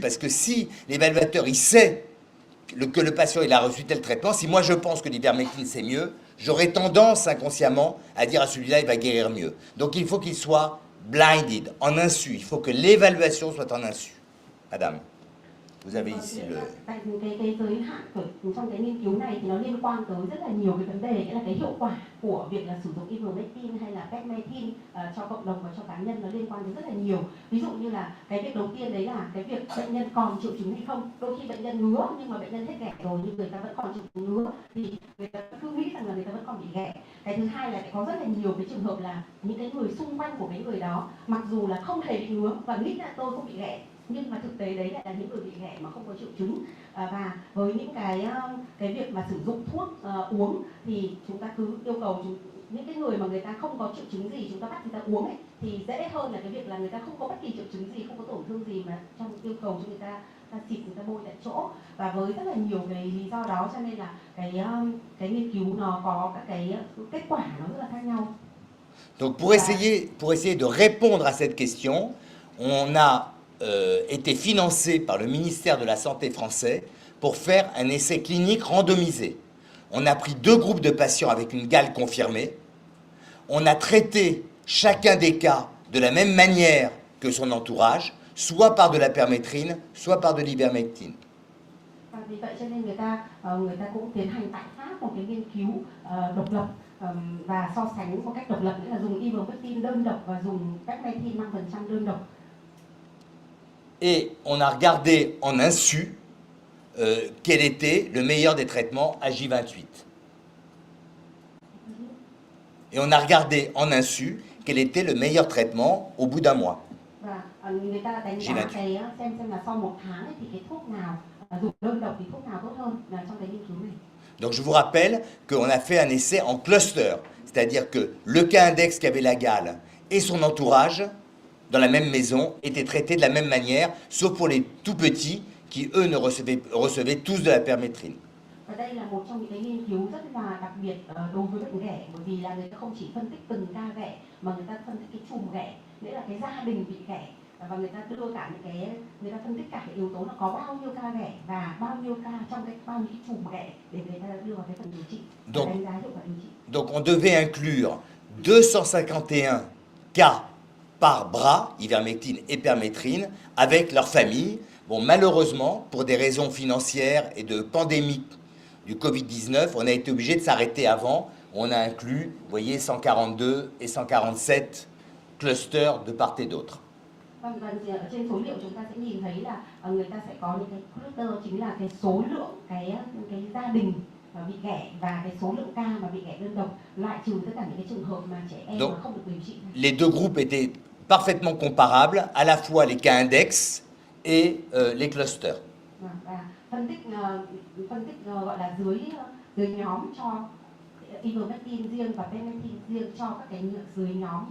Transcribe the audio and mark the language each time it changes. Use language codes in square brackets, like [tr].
[fr] Parce que si l'évaluateur il sait que le patient il a reçu tel traitement, si moi je pense que l'ivermectine c'est mieux, j'aurais tendance inconsciemment à dire à celui-là il va guérir mieux. Donc il faut qu'il soit blinded, en insu. Il faut que l'évaluation soit en insu. Madame, vous avez ici le... [vi] Tại cái giới hạn trong cái nghiên cứu này thì nó liên quan tới rất là nhiều cái vấn đề, nghĩa là cái hiệu quả của việc là sử dụng ivermectin hay là Pectin cho cộng đồng và cho cá nhân nó liên quan đến rất là nhiều. Ví dụ như là cái việc đầu tiên đấy là cái việc bệnh nhân còn triệu chứng hay không. Đôi khi bệnh nhân ngứa nhưng mà bệnh nhân hết ghẻ rồi nhưng người ta vẫn còn triệu chứng ngứa thì người ta cứ nghĩ rằng là người ta vẫn còn bị ghẻ. Cái thứ hai là có rất là nhiều cái trường hợp là những cái người xung quanh của cái người đó mặc dù là không hề bị ngứa và nghĩ là tôi không bị ghẻ, nhưng mà thực tế đấy lại là những người bị ghẻ mà không có triệu chứng. Và với những cái việc mà sử dụng thuốc uống thì chúng ta cứ yêu cầu những cái người mà người ta không có triệu chứng gì chúng ta bắt người ta uống ấy, thì dễ hơn là cái việc là người ta không có bất kỳ triệu chứng gì, không có tổn thương gì mà trong yêu cầu cho người ta xịt, người ta bôi tại chỗ. Và với rất là nhiều cái lý do đó cho nên là cái nghiên cứu nó có các cái kết quả nó rất là khác nhau. [fr] Donc pour essayer de répondre à cette question, on a été financé par le ministère de la Santé français pour faire un essai clinique randomisé. On a pris 2 groupes de patients avec une gale confirmée. On a traité chacun des cas de la même manière que son entourage, soit par de la permétrine, soit par de l'ivermectine. [vi] Vì vậy cho nên người ta cũng tiến hành tại Pháp một cái nghiên cứu độc lập và so sánh một cách độc lập, nghĩa là dùng ivermectin đơn độc và dùng permethrin 5% đơn độc. [fr] Et on a regardé en insu quel était le meilleur des traitements à J28. Et on a regardé en insu quel était le meilleur traitement au bout d'un mois. [vi] Và người ta đánh giá cái xem là sau 1 tháng ấy, thì cái thuốc nào dùng đơn độc thì thuốc nào tốt hơn trong cái nghiên cứu này. [fr] Donc je vous rappelle qu'on a fait un essai en cluster, c'est-à-dire que le cas index qui avait la gale et son entourage dans la même maison étaient traités de la même manière, sauf pour les tout petits qui, eux, recevaient tous de la permétrine. [vi] Và đây là một trong những cái nghiên cứu rất là đặc biệt đối với bệnh ghẻ, bởi vì là người ta không chỉ phân tích từng ca ghẻ mà người ta phân tích cái chùm ghẻ, nghĩa là cái gia đình bị ghẻ, và người ta đưa cả những cái, người ta phân tích cả cái yếu tố là có bao nhiêu ca ghẻ và bao nhiêu ca trong bao nhiêu cái chùm ghẻ để người ta đưa vào cái phần điều trị và đánh giá hiệu quả điều trị. [fr] Donc on devait inclure 251 cas par bras, ivermectine et permétrine, avec leur famille. Bon, malheureusement, pour des raisons financières et de pandémie du Covid-19, on a été obligé de s'arrêter avant. On a inclus, vous voyez, 142 et 147 clusters de part et d'autre. [vi] Vâng, và trên số liệu chúng ta sẽ nhìn thấy là người ta sẽ có những cái cluster, chính là cái số lượng cái gia đình bị ghẻ và cái số lượng ca mà bị ghẻ đơn độc, loại trừ tất cả những cái trường hợp mà trẻ em mà không được điều trị. [fr] Les 2 groupes étaient parfaitement comparables, à la fois les cas index et les clusters. [vi] Và phân tích gọi là dưới nhóm cho ivermectin riêng và permethrin riêng cho các cái dưới nhóm.